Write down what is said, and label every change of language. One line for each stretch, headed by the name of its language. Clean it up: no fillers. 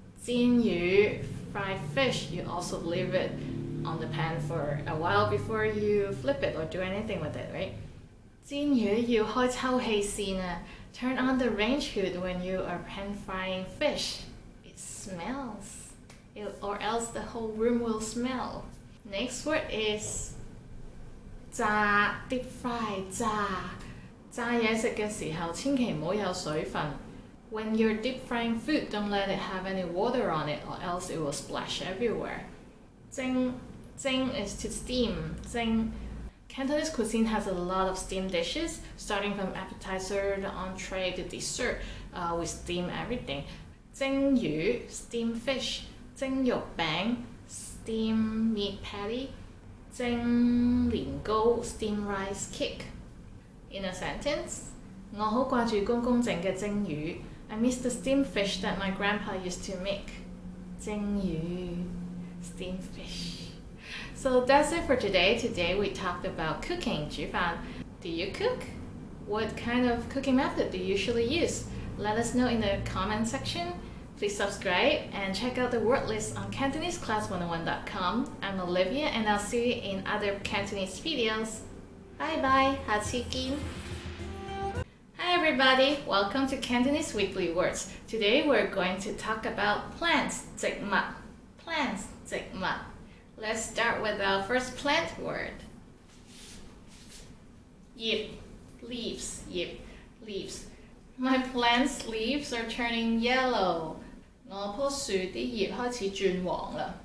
English: 煎魚 fried fish, you also leave it on the pan for a while before you flip it or do anything with it, right?
Cantonese: 煎魚要開抽氣扇啊.
English: Turn on the range hood when you are pan frying fish. It smells. Or else the whole room will smell. Next word is 炸 deep fry
Cantonese: 炸嘢食嘅時候千祈唔好有水分.
English: When you're deep frying food, don't let it have any water on it or else it will splash everywhere. 蒸 is to steam. 蒸 Cantonese cuisine has a lot of steamed dishes, starting from appetizer, the entree, to dessert. We steam everything. 蒸魚 steam fish. 蒸肉餅 steam meat patty. 蒸年糕 steam rice cake. In a sentence,
Cantonese: 我好掛住公公整嘅蒸魚.
English: I miss the steamed fish that my grandpa used to make. 蒸魚 steamed fish. So that's it for today. Today we talked about cooking, 煮飯. Do you cook? What kind of cooking method do you usually use? Let us know in the comment section. Please subscribe and check out the word list on CantoneseClass101.com. I'm Olivia and I'll see you in other Cantonese videos. Bye bye,
Cantonese: 下次見.
English: Hi everybody, welcome to Cantonese Weekly Words. Today we're going to talk about plants, 植物. Plants, 植物. Let's start with our first plant word. 葉 leaves, 葉 leaves. My plant's leaves are turning yellow.
Cantonese: 我棵樹啲葉開始轉黃啦.